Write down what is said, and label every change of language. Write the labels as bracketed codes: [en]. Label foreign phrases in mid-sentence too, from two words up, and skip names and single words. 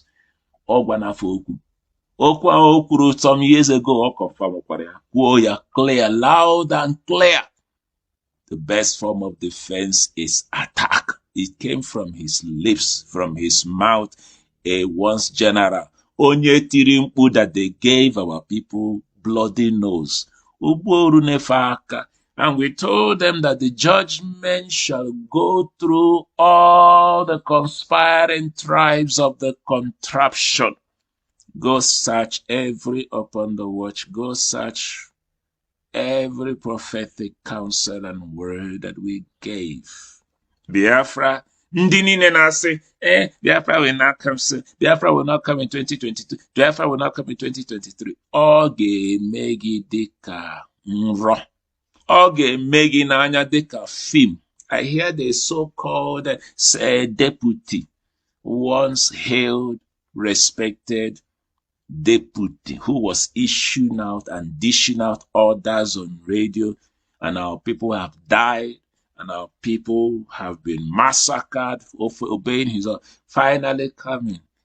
[en] Okwuru some years ago, clear, loud and clear. The best form of defense is attack. It came from his lips, from his mouth, a once general. [ig] Onye tiri mkpu [en] that they gave our people bloody nose. And we told them that the judgment shall go through all the conspiring tribes of the contraption. Go search every upon the watch. Go search every prophetic counsel and word that we gave. Biafra, [ig] ndị niile na-asị, [en] Biafra will not come soon. Biafra will not come in 2022. Biafra will not come in 2023. [ig] Ọ ga-eme gị dịka nrọ. Ọ ga-eme gị n'anya dịka film. [en] I hear the so-called deputy, once hailed, respected deputy, who was issuing out and dishing out orders on radio, and our people have died, and our people have been massacred for obeying his order, finally coming.